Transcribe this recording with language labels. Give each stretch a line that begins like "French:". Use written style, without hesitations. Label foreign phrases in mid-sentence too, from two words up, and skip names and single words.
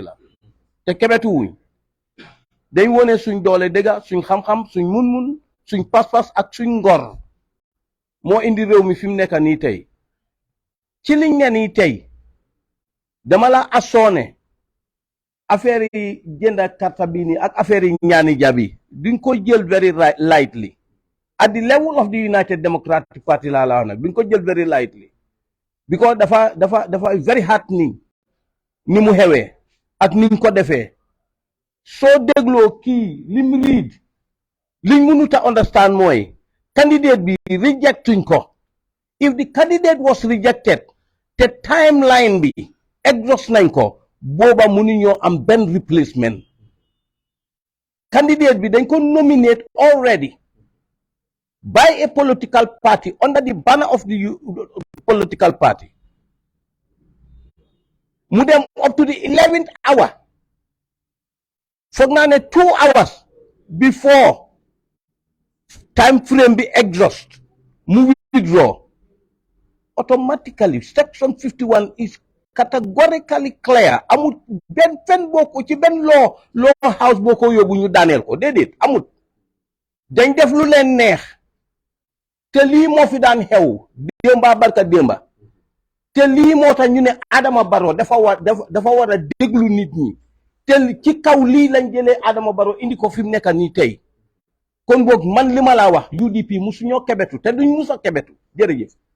Wolof: la te kebetu wuñ dañ wone suñ doole dëgga suñ xam-xam suñ mun-mun suñ pas-pas ak suñ ngor moo indi réew mi fi mu nekk nii tey ci liñ ne nii tey dama la asoone affaire yi jënd karta bii nii ak affaire yi ñaani jabi duñ ko jël
English: very lightly at the level of the United Democratic Party
Wolof: laa la wax nag duñ ko jël
English: very lightly because
Wolof: dafa
English: very hard
Wolof: ni mu xewee ak niñ ko defee soo dégloo kii lim lead liñ mënut a understand mooy candidate bi rejectuñ ko
English: if the candidate was rejected
Wolof: te timeline bi exhaust nañ ko booba mënuñoo am benn
English: replacement candidate
Wolof: bi dañ ko
English: nominate already by a political party under the banner of the political party
Wolof: mu dem
English: up to the 11th hour
Wolof: foog naa ne
English: 2 hours before time frame
Wolof: bi exhaust mu
English: withdraw automatically section 51 is categorically clear
Wolof: amul benn fen boo ko ci benn
English: law house
Wolof: boo ko yóbbu ñu daaneel ko déedéet amul dañ def lu leen neex te lii moo fi daan xew démba barka démba te lii moo tax ñu ne Adama Barrow dafa war a déglu nit ñi te ci kaw lii lañ jëlee Adama Barrow indi ko fi mu nekk nii tey kon boog man li ma laa wax UDP musu ñoo kebetu te duñ musa kebetu jërëjëf.